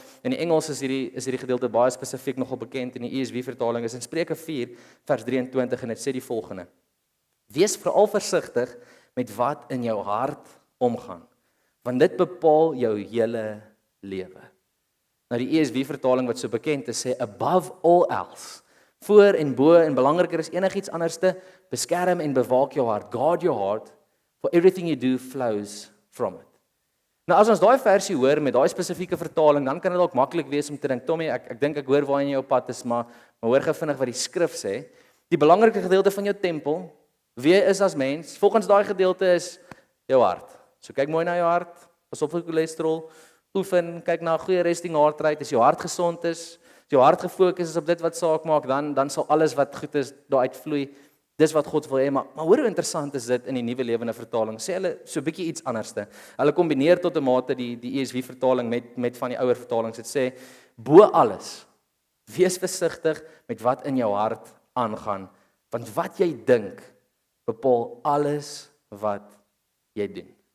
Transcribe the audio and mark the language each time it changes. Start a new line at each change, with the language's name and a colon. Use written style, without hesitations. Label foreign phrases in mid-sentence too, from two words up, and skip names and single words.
Afrikaans: In die Engels is hierdie gedeelte baie spesifiek nogal bekend in die ESV vertaling is in Spreuke 4 vers 23 en dit sê die volgende: Wees veral versigtig met wat in jou hart omgaan, want dit bepaal jou hele lewe. Nou die ESV vertaling wat so bekend is sê
English: above all else,
Afrikaans: voor en bo en belangriker is enigiets anderste, beskerm en bewaak jou hart,
English: guard your heart, for everything you do flows from it.
Afrikaans: Nou as ons daai versie hoor met daai spesifieke vertaling, dan kan dit dalk maklik wees om te dink, Tommy, ek dink ek hoor waar jy op pad is, maar hoor gou vinnig wat die skrif sê. Die belangrike gedeelte van jou tempel, wie jy is as mens, volgens daai gedeelte is jou hart. So kyk mooi na jou hart, pas op vir cholesterol, oefen, kyk na 'n goeie
English: resting heart rate,
Afrikaans: as jou hart gesond is, as jou hart gefokus is op dit wat saak maak, dan sal alles wat goed is daar uitvloei. Dis wat God wil hê, maar hoor hoe interessant is dit in die Nuwe Lewende Vertaling. Sê hulle so 'n bietjie iets anderste. Hulle kombineer tot 'n mate die ESV vertaling met van die ouer vertalings. Dit sê bo alles, wees versigtig met wat in jou hart aangaan, want wat jy dink bepaal alles wat jy doen.